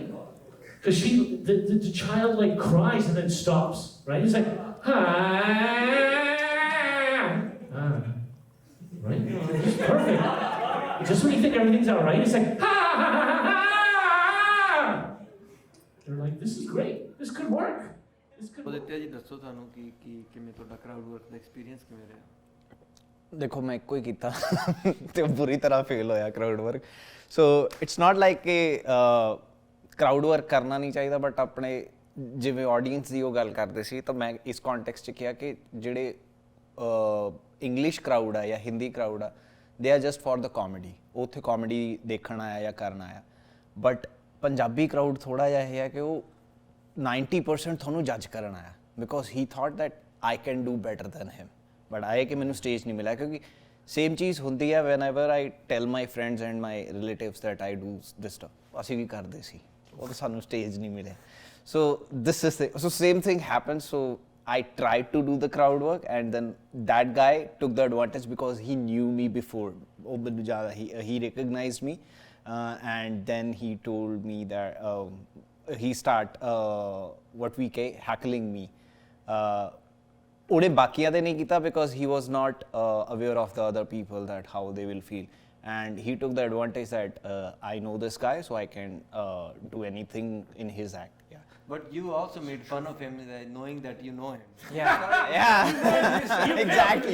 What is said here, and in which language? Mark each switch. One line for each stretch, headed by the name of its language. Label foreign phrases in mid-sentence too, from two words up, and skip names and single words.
English: Because the child like cries and then stops, right? It's like, right? It's perfect. Just when you think everything's all right, it's like, they're like, this is great. This could work.
Punjabi: Aditya ji ਦੱਸੋ ਤੁਹਾਨੂੰ ਕਿ ਕਿਵੇਂ ਤੁਹਾਡਾ
English: crowd work
Punjabi: ਦਾ ਐਕਸਪੀਰੀਅੰਸ ਕਿਵੇਂ ਰਿਹਾ ਦੇਖੋ ਮੈਂ ਇੱਕੋ ਹੀ ਕੀਤਾ ਤੇ ਬੁਰੀ ਤਰ੍ਹਾਂ ਫੇਲ ਹੋਇਆ
English: crowd work so it's not like
Punjabi: ਕਿ
English: crowd work
Punjabi: ਕਰਨਾ ਨਹੀਂ ਚਾਹੀਦਾ ਬਟ ਆਪਣੇ ਜਿਵੇਂ ਆਡੀਅנס ਦੀ ਉਹ ਗੱਲ ਕਰਦੇ ਸੀ ਤਾਂ ਮੈਂ ਇਸ ਕੌਂਟੈਕਸਟ 'ਚ ਕਿਹਾ ਕਿ ਜਿਹੜੇ
English: English crowd
Punjabi: ਆ ਜਾਂ
English: Hindi crowd
Punjabi: ਆ
English: they are just for the comedy
Punjabi: ਉੱਥੇ comedy ਦੇਖਣ ਆਇਆ ਜਾਂ ਕਰਨ ਆਇਆ but ਪੰਜਾਬੀ crowd ਥੋੜਾ ਜਿਹਾ ਇਹ ਹੈ ਕਿ ਉਹ 90% ਤੁਹਾਨੂੰ ਜੱਜ ਕਰਨ ਆਇਆ
English: because he thought that I can do better than him but
Punjabi: ਆਏ ਕਿ ਮੈਨੂੰ stage ਨਹੀਂ ਮਿਲਿਆ ਕਿਉਂਕਿ same ਚੀਜ਼ ਹੁੰਦੀ ਹੈ
English: whenever I tell my friends and my relatives that I do this stuff
Punjabi: ਅਸੀਂ ਵੀ ਕਰਦੇ ਸੀ ਉਹ ਤਾਂ ਸਾਨੂੰ stage ਨਹੀਂ ਮਿਲਿਆ
English: so this is the so same thing happens so I tried to do the crowd work and then that guy took the advantage because he knew me before. He recognized me and then he told me that he start what we call heckling me.
Punjabi: ਉਹਨੇ ਬਾਕੀਆਂ ਦੇ ਨਹੀਂ ਕੀਤਾ
English: because he was not aware of the other people that how they will feel and he took the advantage that I know this guy so I can do anything in his act. But you also made fun of him knowing that you know him. Yeah. Exactly.